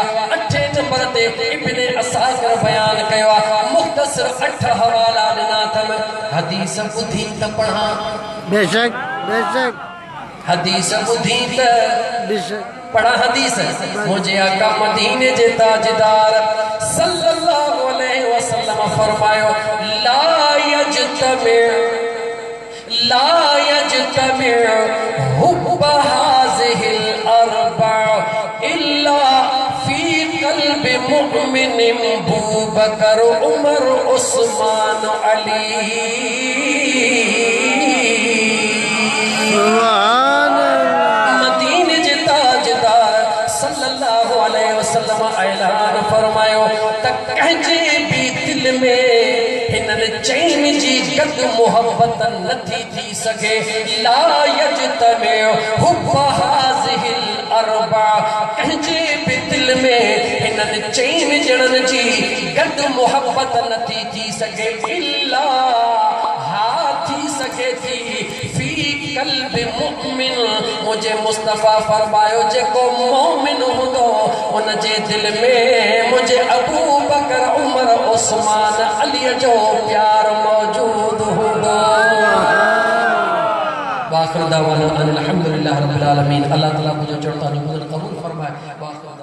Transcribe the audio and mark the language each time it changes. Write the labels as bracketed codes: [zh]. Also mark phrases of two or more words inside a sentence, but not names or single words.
[sd] 8 नंबर ते इब्ने असाकिर बयान कया। मुख्तसर 8 हवाला ॾिना अथम। हदीस ॿुधी त पढ़ा, बेशक बेशक हदीस ॿुधी त बेशक पढ़ा हदीस। मुझे आका मदीने जे ताजदार [ar] صلى الله عليه وسلم फरमायो, لا يجتمع حب هذه الأربعة إلا في قلب مؤمن أبو بكر عمر عثمان علي. [sd] मदीने जे ताजदार [ar] صلى الله عليه وسلم [sd] ऐलान फरमायो त कंहिंजे भी दिल में हिननि चैन जी गद मोहब्बत नथी थी सके। [ar] لا يجتمع حب هذه الأربعة, [sd] कंहिंजे भी दिल में हिननि चैन ॼणनि जी गद मोहब्बत नथी थी सके। इल्ला हा थी सके थी [ar] في قلب مؤمن, [sd] मुझे मुस्तफ़ा फरमायो जेको मोमिन हूंदो उन जे दिल में मुझे अबू बकर उमर उस्मान अली जो प्यार मौजूद हूंदो। [ar] وآخر دعوانا أن الحمد لله رب العالمين. [sd] अल्लाह ताला मुझे चढ़ता नहीं कबूल फरमाए।